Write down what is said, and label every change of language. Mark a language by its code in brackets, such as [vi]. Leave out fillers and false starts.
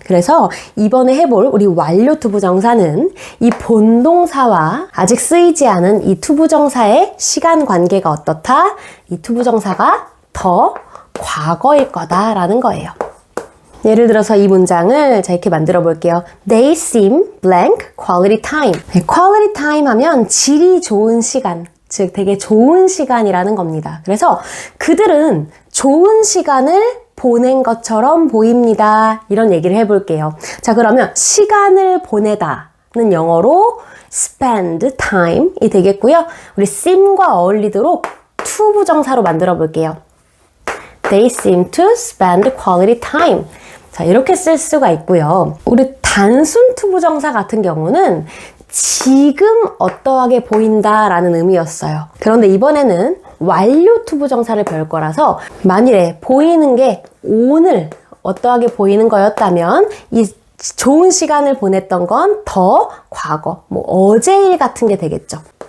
[ko] 그래서 이번에 해볼 우리 완료 투부정사는 이 본동사와 아직 쓰이지 않은 이 투부정사의 시간 관계가 어떻다? 이 투부정사가 더 과거일 거다라는 거예요. 예를 들어서 이 문장을 자 이렇게 만들어 볼게요. [en] They seem blank quality time. [ko] quality time 하면 질이 좋은 시간, 즉 되게 좋은 시간이라는 겁니다. 그래서 그들은 좋은 시간을 보낸 것처럼 보입니다. 이런 얘기를 해볼게요. 자, 그러면 시간을 보내다는 영어로 [en] spend time [ko] 이 되겠고요. 우리 seem과 어울리도록 to 부정사로 만들어 볼게요. [en] They seem to spend quality time. [ko] 자, 이렇게 쓸 수가 있고요. 우리 단순 to 부정사 같은 경우는 지금 어떠하게 보인다라는 의미였어요. 그런데 이번에는 완료 to 부정사를 배울 거라서 만일에 보이는 게 오늘 어떠하게 보이는 거였다면 이 좋은 시간을 보냈던 건 더 과거, 뭐 어제 일 같은 게 되겠죠.